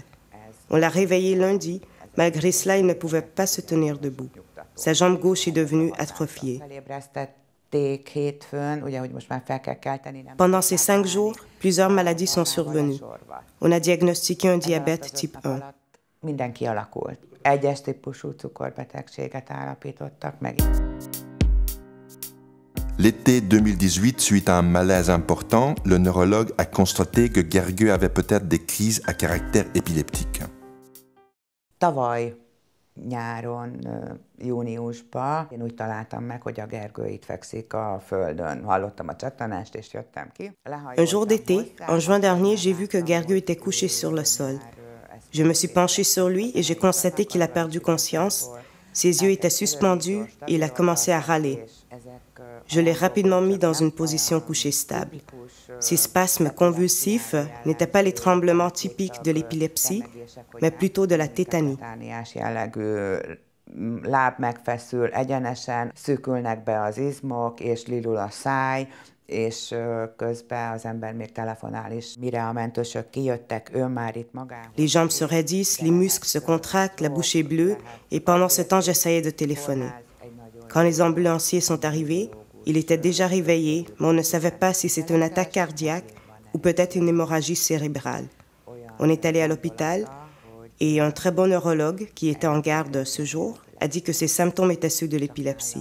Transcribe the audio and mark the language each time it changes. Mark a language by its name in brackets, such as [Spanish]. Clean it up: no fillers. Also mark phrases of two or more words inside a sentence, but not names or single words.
[French] On l'a réveillé lundi. Malgré cela, il ne pouvait pas se tenir debout. Sa jambe gauche est devenue atrophiée. Pendant ces 5 jours, plusieurs maladies sont survenues. On a diagnostiqué un diabète type 1. [Hungarian] Minden kialakult. Egyes típusú cukorbetegséget állapítottak meg. [French] L'été 2018, suite à un malaise important, le neurologue a constaté que Gergő avait peut-être des crises à caractère épileptique. [Hungarian] Tavaly nyáron, júniusban én úgy találtam meg, hogy a Gergő itt fekszik a földön. Hallottam a csattanást, és jöttem ki. [French] Un jour d'été, en juin dernier, j'ai vu que Gergő était couché sur le sol. Je me suis penchée sur lui et j'ai constaté qu'il a perdu conscience. Ses yeux étaient suspendus et il a commencé à râler. Je l'ai rapidement mis dans une position couchée stable. Ces spasmes convulsifs n'étaient pas les tremblements typiques de l'épilepsie, mais plutôt de la tétanie. [Hungarian] Láb megfeszül, egyenesen szűkülnek be az izmok, és lilul a száj, és közben az ember még telefonál is. Mire a mentősök kijöttek, ő már itt magához. [French] Les jambes se raidissent, les muscles se contractent, la bouche est bleue, et pendant ce temps, j'essayais de téléphoner. Quand les ambulanciers sont arrivés, il était déjà réveillé, mais on ne savait pas si c'était une attaque cardiaque ou peut-être une hémorragie cérébrale. On est allé à l'hôpital et un très bon neurologue qui était en garde ce jour a dit que ses symptômes étaient ceux de l'épilepsie.